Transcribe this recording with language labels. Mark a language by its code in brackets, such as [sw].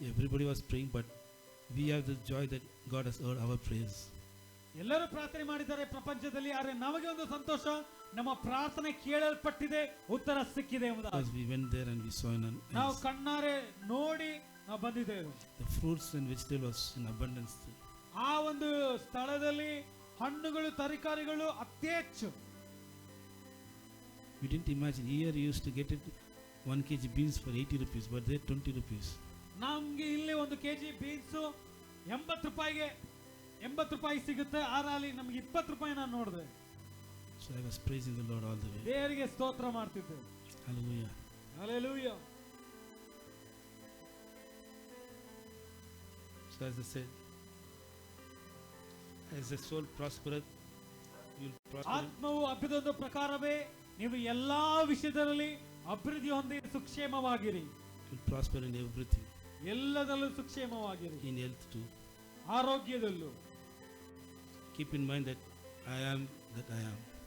[en] Everybody was praying, but we have the joy that God has heard our prayers. [kn] ಎಲ್ಲರೂ ಪ್ರಾರ್ಥನೆ ಮಾಡಿದ್ದಾರೆ ಪ್ರಪಂಚದಲ್ಲಿ, ಆದರೆ ನಮಗೆ ಒಂದು ಸಂತೋಷ, ನಮ್ಮ ಪ್ರಾರ್ಥನೆ ಕೇಳಲ್ಪಟ್ಟಿದೆ, ಉತ್ತರ ಸಿಕ್ಕಿದೆ ಎಂಬುದಾಗಿ. [en] Because we went there and we saw [kn] ನಾವು ಕಣ್ಣಾರೆ ನೋಡಿ ನಾವು ಬಂದಿದ್ದೇವೆ. [en] the fruits and vegetables was in abundance. [kn] ಆ ಒಂದು ಸ್ಥಳದಲ್ಲಿ ಹಣ್ಣುಗಳು ತರಕಾರಿಗಳು ಅತಿ ಹೆಚ್ಚು. [en] We didn't imagine. Here you used to get it 1 kg beans for 80 rupees, but there 20 rupees. [kn] ನಮ್ಗೆ ಇಲ್ಲಿ 1 kg ಬೀನ್ಸ್ 80 ರೂಪಾಯಿ ಸಿಗುತ್ತೆ, ಆರಲ್ಲಿ ನಮ್ಗೆ 20 ರೂಪಾಯಿ ನಾನು ನೋಡಿದೆ. [en] So I was praising the Lord all the way. [kn] ದೇವರಿಗೆ ಸ್ತೋತ್ರ ಮಾಡ್ತಿದ್ದೆ. [en] Hallelujah. Hallelujah. So as I said, as the soul prospereth, you will prosper. [kn] ಆತ್ಮವು ಅಭಿವೃದ್ಧಿ ಪ್ರಕಾರವೇ ನೀವು ಎಲ್ಲಾ ವಿಷಯದಲ್ಲಿ ಅಭಿವೃದ್ಧಿ ಹೊಂದಿ ಸುಕ್ಷೇಮವಾಗಿರಿ. [en] You will prosper in everything. [kn] ಎಲ್ಲದಲ್ಲೂ ಸುಕ್ಷೇಮವಾಗಿರಿ. [en] In health too. [kn] ಆರೋಗ್ಯದಲ್ಲೂ. [en] Keep in mind that I am that I am.